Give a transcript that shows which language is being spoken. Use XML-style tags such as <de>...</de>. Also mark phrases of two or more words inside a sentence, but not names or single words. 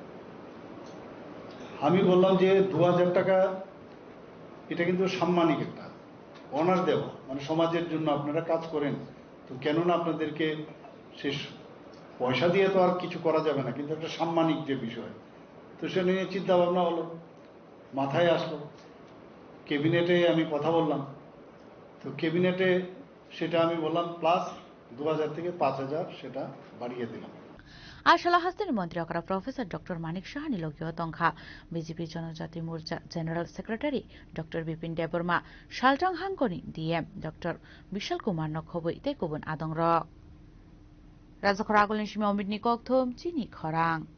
<bn>আমি বললাম যে 2000 টাকা এটা কিন্তু সাম্মানিক একটা অনার দেওয়া মানে সমাজের জন্য আপনারা কাজ করেন তো কেন না আপনাদেরকে শেষ পয়সা দিয়ে তো আর কিছু করা যাবে না কিন্তু একটা সাম্মানিক যে বিষয় তো সে নিয়ে চিন্তা ভাবনা হলো মাথায় আসলো ক্যাবিনেটে আমি কথা বললাম তো ক্যাবিনেটে সেটা আমি বললাম প্লাস 2000 থেকে 5000 সেটা বাড়িয়ে দিলাম</bn> <trp>आशला हस्तिनि मन्त्री अकरा प्रोफेसर डक्टर मानिक साहानि लगियो तंखा बीजेपी जनजाति मोर्चा जेनेरल सेक्रेटारि डक्टर बिपिन देबबर्मा सालटां हांगकोनि डीएम डक्टर विशाल कुमार नखबै तेकुबुन आदं र राजखरा आगोलनि सिमा अमितनि ककथुम चिनी खरां</trp>